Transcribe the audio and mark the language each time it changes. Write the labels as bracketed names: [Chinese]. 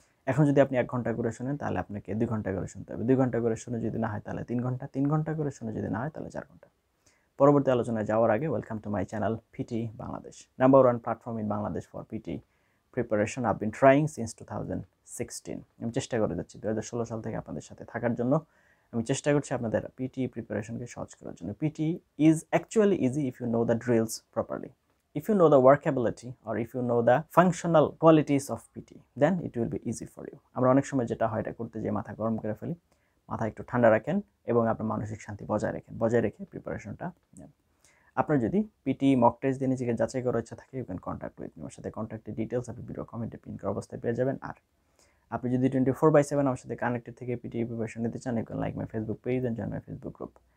[Bangla] এখন যদি আপনি 1 ঘন্টা করে শুনেন তাহলে আপনাকে 2 ঘন্টা করে শুনতে হবে, 2 ঘন্টা করে শুনে যদি না হয় তাহলে 3 ঘন্টা, 3 ঘন্টা করে শুনে যদি না হয় তাহলে 4 ঘন্টা। পরবর্তী আলোচনায় যাওয়ার আগে [English] Welcome to my channel PTE Bangladesh, number 1 platform in Bangladesh for PTE preparation. I been trying since 2016। [Bangla] আমি চেষ্টা করে যাচ্ছি 2016 সাল থেকে আপনাদের সাথে থাকার জন্য। আমি চেষ্টা করছি আপনাদের PTE প্রিপারেশনকে সহজ করার জন্য। [English] PTE is actually easy if you know the drills properly, if you know the workability or if you know the functional qualities of PTE, then it will be easy for you. [Bangla] আমরা অনেক সময় যেটা হয় এটা করতে যেয়ে মাথা গরম করে ফেলি, মাথা একটু ঠান্ডা রাখেন এবং আপনার মানসিক শান্তি বজায় রেখে প্রিপারেশনটা নেন। আপনার যদি PTE মক টেস্ট দিয়ে নিজেকে যাচাই করার ইচ্ছা থাকে, [English] You can contact with me. [Bangla] আমার সাথে কন্ট্যাক্টের ডিটেলস আপনি ভিডিও কমেন্টে পিন করা অবস্থায় পেয়ে যাবেন। আর আপনি যদি 24/7 আমার সাথে কানেক্টেড থেকে PTE প্রিপারেশন নিতে চান, [English] You can like my Facebook page and join my Facebook group.